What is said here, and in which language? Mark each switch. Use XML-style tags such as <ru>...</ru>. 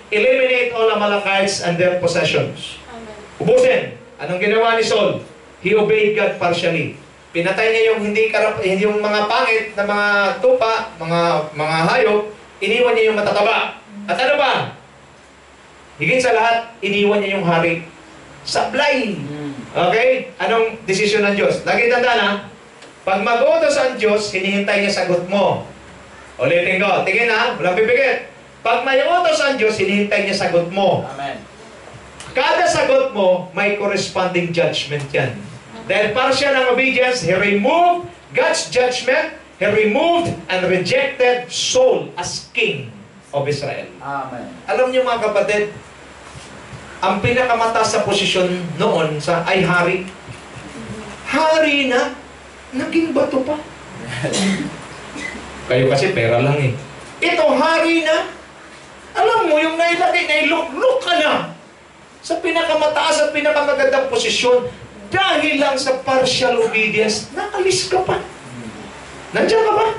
<en>Eliminate all Amalekites and their possessions.</en> <tl>Ubusin. Anong ginawa ni Saul?</tl> <en>He obeyed God partially.</en> <tl>Pinatay niya yung yung mga pangit na mga tupa, mga hayop, iniwan niya yung matataba. At ano ba? Higit sa lahat, iniwan niya yung hari. Sablay! Okay? Anong desisyon ng Diyos? Lagi tandaan ha, pag mag-utos ang Diyos, hinihintay niya sagot mo. Ulitin ko, tingin ha, walang pipigit. Pag may utos ang Diyos, hinihintay niya sagot mo. Amen. Kada sagot mo, may corresponding judgment yan. Dahil partial ang obedience,</tl> <en>He removed God's judgment, He removed and rejected Saul as king of Israel. Amen.</en> <tl>Alam niyo mga kapatid, ang pinakamataas sa posisyon noon ay hari. Hari na, naging bato pa. Kayo kasi pera lang eh. Ito, hari na. Alam mo, yung nailuk-luk ka na sa pinakamataas at pinakamagandang posisyon dahil lang sa partial obedience, nakalis ka pa. Nandiyan ka ba?</tl>